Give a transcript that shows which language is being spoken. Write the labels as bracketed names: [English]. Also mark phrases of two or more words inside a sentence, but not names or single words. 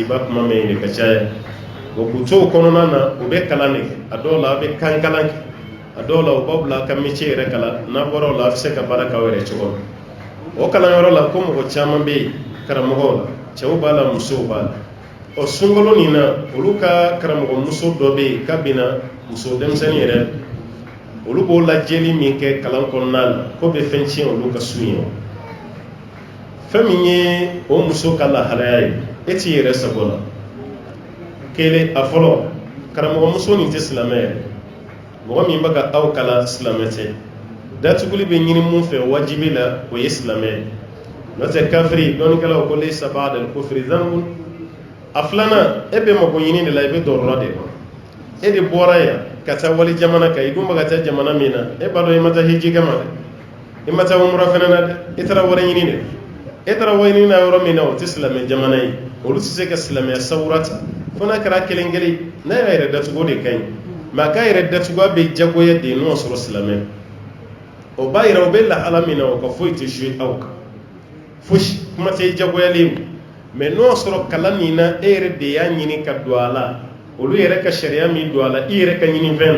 [Bambara] b'a kuma mɛn yen de ka caya k'u to o kɔnɔna na u bɛ kalan de kɛ a dɔw la a bɛ kan kalan kɛ a dɔw la u b'a bila a ka métier yɛrɛ kalan n'a bɔra o la a bɛ se ka baara k'aw yɛrɛ cogo min o kalanyɔrɔ la ko mɔgɔ caman bɛ yen karamɔgɔw la cɛw b'a la musow b'a la ɔ sunkalo nin na olu ka karamɔgɔ muso dɔ bɛ yen k'a bɛna muso denmisɛnnin yɛrɛ olu b'o lajɛli min kɛ kalan kɔnɔna la ko bɛ fɛn tiɲɛ olu ka sun ye fɛn min ye o muso ka lahalaya ye e t'i yɛrɛ sago la kelen a fɔlɔ karamɔgɔ muso nin tɛ silamɛ yɛrɛ mɔgɔ min bɛ ka aw kalan silamɛ tɛ datuguli bɛ ɲini mun fɛ wajibi la o ye silamɛ ye n'o tɛ kafiri dɔnnikɛlaw ko [Arabic] ليس بعد الكفر ذنب [Bambara] a filanan e bɛ mago ɲini de la i bɛ dɔrɔrɔ de kɔnɔ e de bɔra yan ka taa wali jamana kan i dun bɛ ka taa jamana min na e b'a dɔn i ma taa hiji kama dɛ i ma taa umra fana na dɛ i taara wari ɲini de e taara wari ɲini na yɔrɔ min na o tɛ silamɛ jamana ye olu tɛ se ka silamɛya sawura ta fo n'a kɛra kelen kelen n'a y'a yɛrɛ datugu de ka ɲi mais a k'a yɛrɛ datugu bɛ jagoya de n'o sɔrɔ silamɛ o b'a yira o bɛ lahala min na o ka foyi tɛ jouer aw kan fosi kuma tɛ jagoyalen mais n'o sɔrɔ kalan nin na e yɛrɛ de y'a ɲini ka don a la olu yɛrɛ ka sariya min don a la i yɛrɛ ka ɲini fɛn